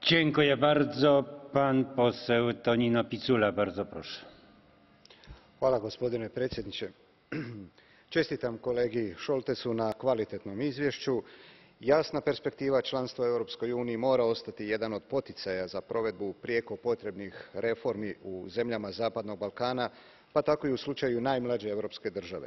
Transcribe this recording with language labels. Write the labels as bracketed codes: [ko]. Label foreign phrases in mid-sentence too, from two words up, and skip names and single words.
[pl] Dziękuję bardzo. Pan poseł Tonino Picula, bardzo proszę. [hr] Hvala gospodine predsjedniče. Čestitam kolegi Šoltesu na kvalitetnom izvješću. Jasna perspektiva članstva u Europskoj uniji mora ostati jedan od poticaja za provedbu prijeko potrebnih reformi u zemljama Zapadnog Balkana, pa tako i u slučaju najmlađe europske države.